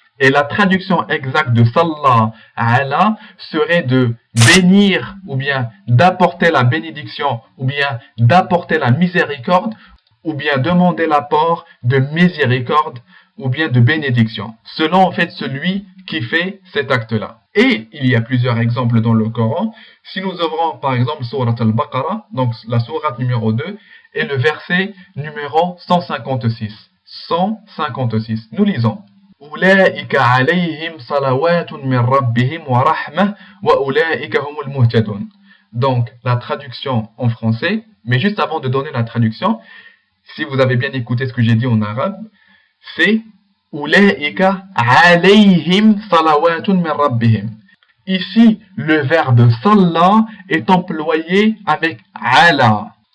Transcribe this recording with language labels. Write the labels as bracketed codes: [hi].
[fr] Et la traduction exacte de Salla ala serait de bénir ou bien d'apporter la bénédiction ou bien d'apporter la miséricorde ou bien demander l'apport de miséricorde ou bien de bénédiction, selon en fait celui qui fait cet acte-là. Et il y a plusieurs exemples dans le Coran. Si nous ouvrons par exemple Sourate al-Baqarah, donc la sourate numéro 2, et le verset numéro 156. 156. Nous lisons. [ar] أولئك عليهم صلوات من ربهم ورحمة وأولئك هم المهتدون. [fr] Donc, la traduction en français, mais juste avant de donner la traduction, si vous avez bien écouté ce que j'ai dit en arabe, c'est [ar] أولئك عليهم صلوات من ربهم. [fr] Ici, le verbe salla est employé avec ala.